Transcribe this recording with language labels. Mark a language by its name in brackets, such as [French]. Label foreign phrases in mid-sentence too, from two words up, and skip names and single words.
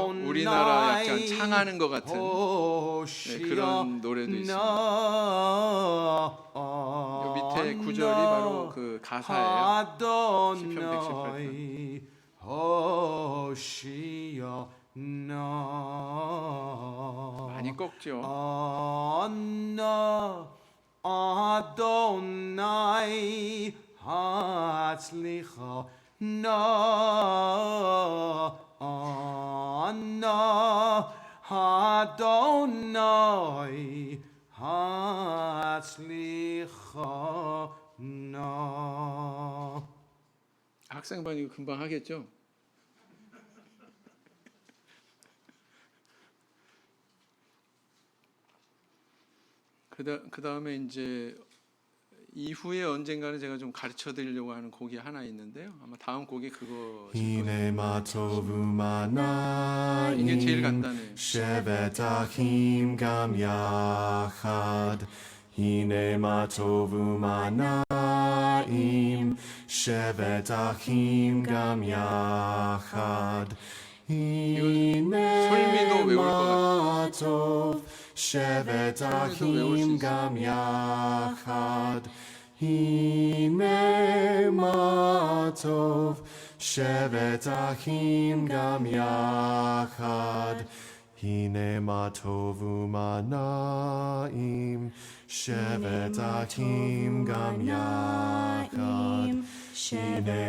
[Korean] 우리나라 약간 창하는 것 같은 그런 노래도 있습니다. 요 밑에 구절이 바로 그 가사예요. 시편 118편. 많이 꺾죠. [Hebrew] אדוני הצליחה נא אדוני הצליחה נא. [Korean] 학생반 이거 금방 하겠죠? 그 다음에 이제 이후에 언젠가는 제가 좀 가르쳐 드리려고 하는 곡이 하나 있는데요. 아마 다음 곡이 그거. 이게 제일 간단해요. [Hebrew] שבת אחים גם יחד הנה מה טוב ומה נעים שבת אחים גם יחד הנה [Korean] 솔미도 외울 것 [Hebrew] מה טוב שבת אחים גם יחד הנה מה טוב שבת אחים גם יחד הנה מה טוב ומה נעים שבת אחים גם יחד הנה